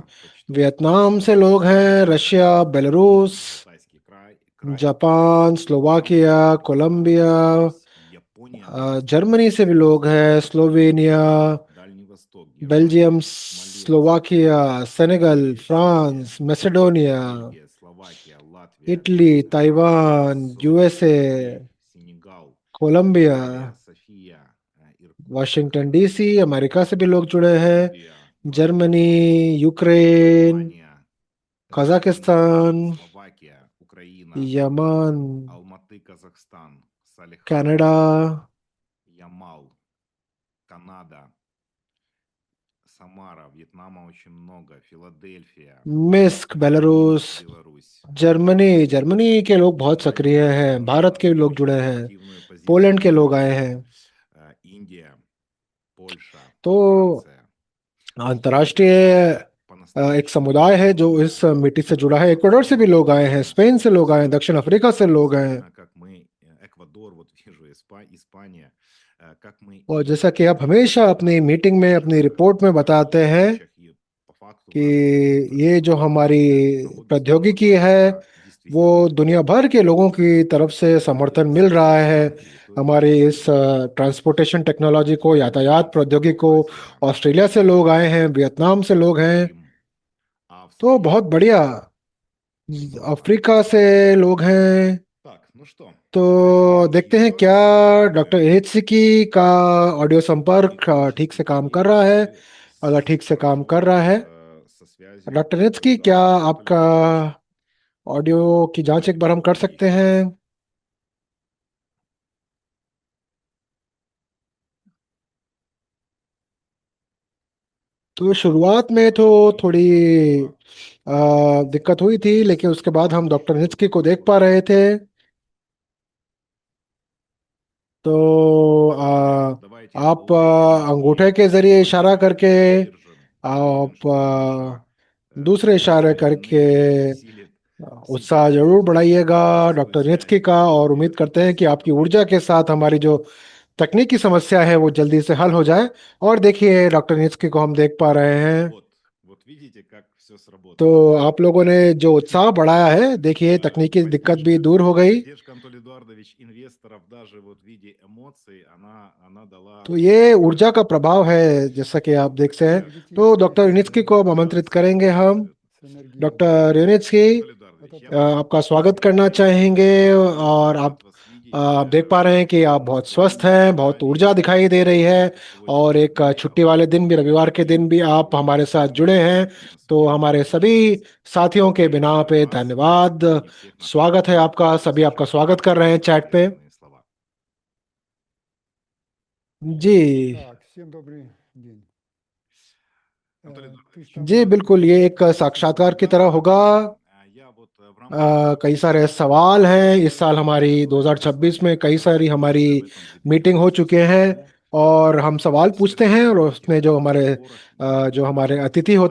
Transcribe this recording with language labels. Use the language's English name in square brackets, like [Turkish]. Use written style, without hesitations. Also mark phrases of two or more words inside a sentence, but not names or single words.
[Hindi] वियतनाम से लोग हैं, रशिया, बेलारूस, जापान, स्लोवाकिया, कोलंबिया, जर्मनी से भी लोग हैं, स्लोवेनिया, बेल्जियम, स्लोवाकिया, सेनेगल, फ्रांस, मैसेडोनिया, इटली, ताइवान, यूएसए, कोलंबिया। वाशिंगटन डीसी, अमेरिका से भी लोग जुड़े हैं। [Russian] Сербия, [Hindi] जर्मनी, यूक्रेन, [Russian] Германия, Эстония, [Hindi] कजाकिस्तान, [Russian] Словакия, Украина, [Hindi] यमन, [Russian] Алматы, Казахстан, Салихард, [Hindi] कनाडा, [Russian] Ямал, Канада, Самара, Вьетнама очень много, Филадельфия, [Hindi] मिस्क, बेलारूस, [Russian] Минск, Беларусь, [Hindi] जर्मनी। जर्मनी के लोग बहुत सक्रिय Владимир हैं, भारत [Russian] тоже [Hindi] के लोग [Russian] очень [Hindi] जुड़े हैं, [Russian] активную [Hindi] पोलैंड [Russian] позицию [Hindi] के लोग आए [Russian] занимает. [Hindi] हैं। [Russian] Индия, Польша, [Hindi] तो [Russian] Франция. [Hindi] अंतर्राष्ट्रीय [Russian] Ребята [Hindi] एक [Russian] по-настоящему [Hindi] समुदाय है जो इस [Russian] активные. [Hindi] मीटिंग से जुड़ा है। इक्वाडोर से भी लोग आए हैं, स्पेन से लोग आए हैं, दक्षिण अफ्रीका से लोग आए हैं। [Russian] Действительно, как мы, Эквадор, вот вижу, Испания, как мы [Hindi] और जैसा कि आप [Russian] едины [Hindi] हमेशा अपनी [Russian] в [Hindi] मीटिंग में, अपनी [Russian] наших [Hindi] रिपोर्ट में बताते हैं [Russian] задачах, и по факту [Hindi] कि [Russian] наши институты [Hindi] ये जो हमारी [Russian] технологий [Hindi] प्रौद्योगिकी [Russian] стандарта [Hindi] है [Russian] это [Hindi] वो [Russian] действительно [Hindi] दुनिया भर के लोगों की तरफ से समर्थन मिल रहा है। [Russian] Англии, то есть [Hindi] हमारी इस [English] transportation technology [Hindi] को, यातायात प्रौद्योगिकी को [Russian] Хорватия, [Hindi] ऑस्ट्रेलिया से लोग आए हैं, वियतनाम से लोग हैं। [Russian] Крым, [Hindi] तो [Russian] Австрия. [Hindi] बहुत बढ़िया। [Russian] Здорово. [Hindi] अफ्रीका से लोग हैं। [Russian] Так, ну что, давайте [Hindi] तो देखते हैं [Russian] еще [Hindi] क्या [Russian] раз [Hindi] डॉक्टर [Russian] поздравляем [Hindi] एहसिकी का ऑडियो संपर्क ठीक [Russian] технический [Hindi] से काम कर [Russian] день [Hindi] रहा है। [Russian] и [Hindi] अगर ठीक से काम कर [Russian] хорошо [Hindi] रहा है, [Russian] со связью [Hindi] डॉक्टर एहसिकी, क्या [Russian] наблюдает Анатолий [Hindi] आपका [Russian] Эдуардович. [Hindi] ऑडियो की जांच एक [Russian] Давайте [Hindi] बार हम कर [Russian] попробуем [Hindi] सकते [Russian] еще [Hindi] हैं? [Russian] раз. [Hindi] तो शुरुआत में तो थोड़ी [Russian] Еще раз, два. [Hindi] दिक्कत हुई थी, लेकिन उसके बाद हम डॉक्टर [Russian] Еще [Hindi] नित्सकी को देख [Russian] вот. [Hindi] पा रहे थे। तो [Russian] Давайте [Hindi] आप [Russian] уверенно [Hindi] अंगूठे [Russian] и [Hindi] के जरिए इशारा [Russian] спокойно [Hindi] करके, [Russian] выдержим. Уверен, [Hindi] आप [Russian] что наша [Hindi] दूसरे इशारे [Russian] совместная [Hindi] करके [Russian] энергия усилит [Hindi] उत्साह [Russian] сейчас [Hindi] जरूर बढ़ाइएगा डॉक्टर [Russian] действующее [Hindi] नित्सकी का, और उम्मीद करते हैं कि आपकी [Russian] руководство. [Hindi] ऊर्जा के साथ हमारी जो तकनीकी समस्या है वो जल्दी से हल हो जाए। और देखिए डॉक्टर नित्सकी को हम देख पा रहे हैं। [Russian] Вот видите, как все [Hindi] तो [Russian] сработало. [Hindi] आप लोगों ने जो उत्साह बढ़ाया है, देखिए तकनीकी दिक्कत भी दूर हो गई। [Russian] Поддержка, Анатолий Эдуардович, инвесторов даже вот в виде эмоций, она дала [Hindi] तो ये ऊर्जा का प्रभाव है, जैसा कि आप देख सकते हैं। तो डॉक्टर नित्सकी को अब आमंत्रित करेंगे हम। डॉक्टर नित्सकी, [Russian] Анатолий Эдуардович, я вас [Hindi] आपका [Russian] очень [Hindi] स्वागत करना चाहेंगे। और आप [Russian] рад вас видеть. [Hindi] देख पा रहे हैं कि आप बहुत स्वस्थ हैं, बहुत ऊर्जा दिखाई दे रही है। और [Russian] Сегодня [Hindi] एक छुट्टी [Russian] выехал [Hindi] वाले दिन भी, रविवार के दिन भी आप हमारे साथ जुड़े हैं। तो हमारे सभी साथियों के बिना पे [Russian] вас [Hindi] धन्यवाद। [Russian] и всех наших [Hindi] स्वागत है आपका, [Russian] участников [Hindi] सभी आपका [Russian] сейчас [Hindi] स्वागत कर रहे हैं चैट पे। [Russian] приветственные слова. [Hindi] जी [Russian] Так, всем добрый день. Анатолий Эдуардович, [Hindi] जी, बिल्कुल, ये एक साक्षात्कार की तरह होगा। [Russian] я вот в рамках [Hindi] कई सारे सवाल हैं। इस साल हमारी [Russian] поговорить с 2026 вами [Hindi] में कई सारी हमारी [Russian] уже в этом [Hindi] मीटिंग हो चुके हैं, 2026 और हम सवाल पूछते हैं और [Russian] сверхсекретных [Hindi] उसमें [Russian] разговорах и [Hindi] जो हमारे अतिथि [Russian] с